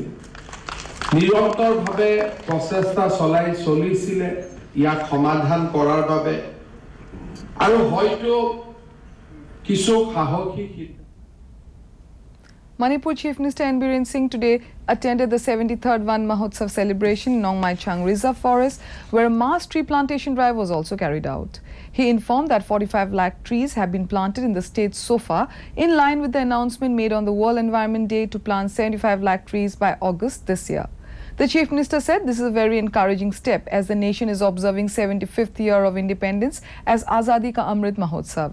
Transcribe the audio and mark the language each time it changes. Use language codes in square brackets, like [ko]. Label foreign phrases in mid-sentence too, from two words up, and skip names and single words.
[as] নিৰন্তৰভাৱে প্ৰচেষ্টা চলিছিলে ইয়াক সমাধান কৰাৰ বাবে আৰু হয়তো কিছু সাহসী [en] Manipur Chief Minister N. Biren Singh today attended the 73rd Van Mahotsav celebration in Nong Mai Chang Reserve Forest, where a mass tree plantation drive was also carried out. He informed that 45 lakh trees have been planted in the state so far, in line with the announcement made on the World Environment Day to plant 75 lakh trees by August this year. The Chief Minister said this is a very encouraging step as the nation is observing 75th year of independence as Azadi Ka Amrit Mahotsav.